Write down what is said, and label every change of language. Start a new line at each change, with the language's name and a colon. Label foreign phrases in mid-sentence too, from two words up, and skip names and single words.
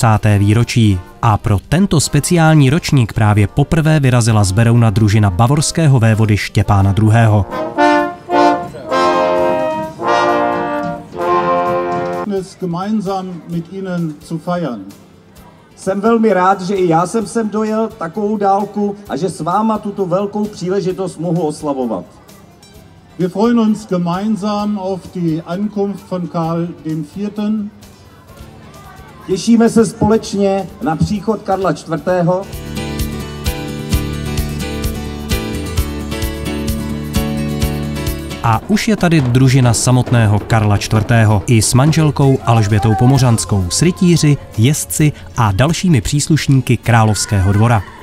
Czech: výročí. A pro tento speciální ročník právě poprvé vyrazila z Berouna družina bavorského vévody Štěpána II.
German: Gemeinsam mit Ihnen zu feiern.
Czech: Jsem velmi rád, že i já jsem sem dojel takovou dálku a že s váma tuto velkou příležitost mohu oslavovat.
German: Wir freuen uns gemeinsam auf die Ankunft von Karl IV.
Czech: Těšíme se společně na příchod Karla IV. A už je tady družina samotného Karla IV. I s manželkou Alžbětou Pomořanskou, s rytíři, jezdci a dalšími příslušníky královského dvora.